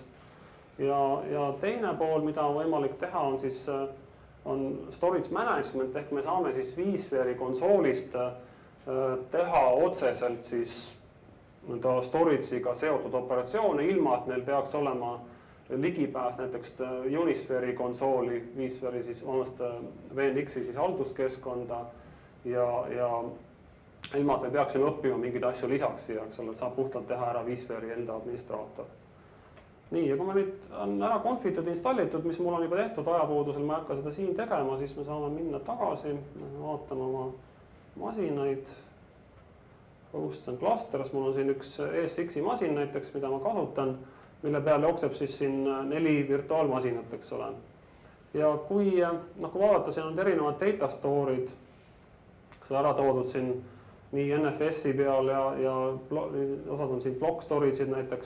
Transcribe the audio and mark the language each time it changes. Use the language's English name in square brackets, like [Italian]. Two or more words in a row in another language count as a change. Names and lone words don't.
[Estonian] Ja teine pool, mida on võimalik teha, on siis [English] storage management, [Estonian] ehk me saame siis vSphere'i konsoolist teha otseselt siis storage'iga seotud operatsioone, ilma et meil peaks olema ligipääs näiteks Unisphere'i konsooli, vSphere'i siis VNX-i siis halduskeskkonda ja ilma et me peaksime õppima mingeid asju lisaks siia, eks ole, et saab puhtalt teha ära vSphere'i enda administraator. Nii, ja kui me nüüd on ära konfitud, installitud, mis mul on juba tehtud ajapuudusel, ma ei hakka seda siin tegema, siis me saame minna tagasi, vaatame oma masinaid. [English] Hosts and clusters, [Estonian] mul on siin üks ESX-i masin näiteks, mida ma kasutan, mille peal jookseb siis siin 4 virtuaalmasinat, eks ole. Ja kui vaadata, siin on erinevad [English] data store'id, [Estonian] seda ära toodud siin nii NFS-i peal ja osad on siin [English] block storage'id [Estonian] näiteks.